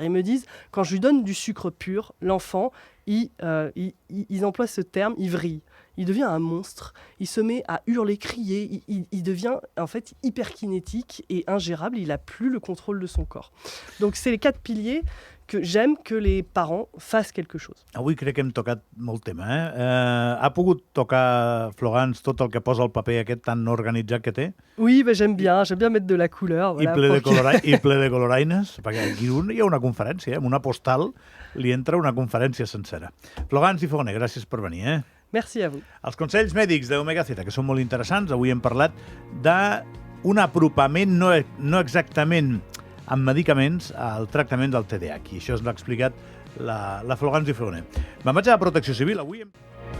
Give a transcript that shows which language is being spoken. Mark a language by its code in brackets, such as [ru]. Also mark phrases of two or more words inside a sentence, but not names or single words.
[fr] Ils me disent, quand je lui donne du sucre pur, l'enfant, ils emploient ce terme, il vrille. Il devient un monstre. Il se met à hurler, crier. Il devient en fait hyperkinétique et ingérable. Il n'a plus le contrôle de son corps. Donc c'est les 4 piliers que j'aime que les parents fassent quelque chose. [ca] Avui crec que hem tocat molt tema, ha pogut tocar, Florence, tot el que posa el paper aquest tan organitzat que té? [fr] Oui, bah, j'aime bien mettre de la couleur. Voilà, [ca] I ple de coloraines, perquè aquí hi ha una conferència, amb una postal li entra una conferència sencera. Florence i Fogoner, gràcies per venir. [fr] Merci à vous. [ca] Els consells mèdics d'Omega Z, que són molt interessants, avui hem parlat d'un apropament no exactament amb medicaments al tractament del TDAH. I això ens l'ha explicat la Florence i Fogoner. Me'n vaig a la Protecció Civil. Avui hem...